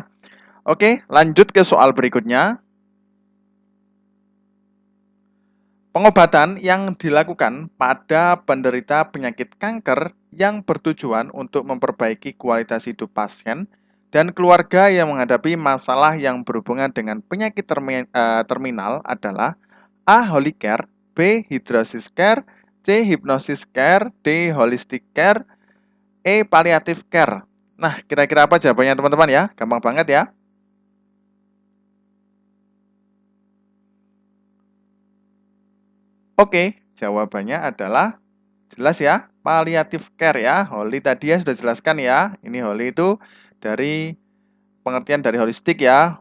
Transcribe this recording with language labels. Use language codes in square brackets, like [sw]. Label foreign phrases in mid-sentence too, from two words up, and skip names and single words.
[id] Oke, lanjut ke soal berikutnya. Pengobatan yang dilakukan pada penderita penyakit kanker yang bertujuan untuk memperbaiki kualitas hidup pasien dan keluarga yang menghadapi masalah yang berhubungan dengan penyakit terminal adalah A. [en] Holy Care, B. Hydrosis Care, C. Hypnosis Care, D. Holistic Care, E. Palliative Care. [id] Nah, kira-kira apa jawabannya teman-teman ya? Gampang banget ya. Oke, jawabannya adalah jelas ya, [en] palliative care [id] ya. Holy tadi ya sudah jelaskan ya. Ini holy itu dari pengertian dari holistik ya.